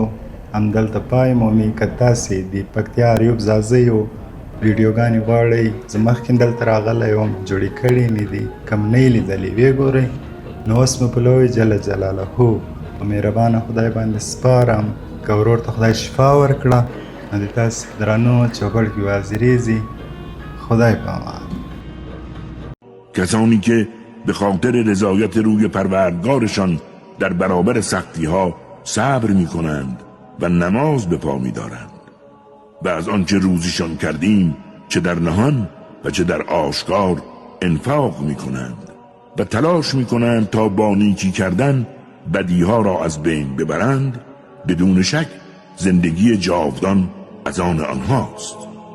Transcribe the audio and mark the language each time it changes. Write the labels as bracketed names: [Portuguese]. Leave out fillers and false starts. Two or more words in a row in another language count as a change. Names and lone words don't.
[Pashto] همدلته پای مومي که تاسې د پکتیا اریوب ځاځیو ویډیوګانې غواړئ زه مخکې دلته راغلی وم جوړې کړې مې دي کم نه یې لیدلې ویې ګورئ نو اوس مې په لوی جل جلاله په مهربانه خدای باندې سپارم که ورور ته خدای شفا ورکړه نو د تاسې درانو چوپړ کې حاضرېږي خدای په امان [Persian] کسانی که به خاطر رضایت روی پروردگارشان در برابر سختی ها صبر می کنند و نماز به پا می دارند و از آنچه روزیشان کردیم چه در نهان و چه در آشکار انفاق می کنند و تلاش می کنند تا با نیکی کردن بدیها را از بین ببرند بدون شک زندگی جاودان از آن آنهاست.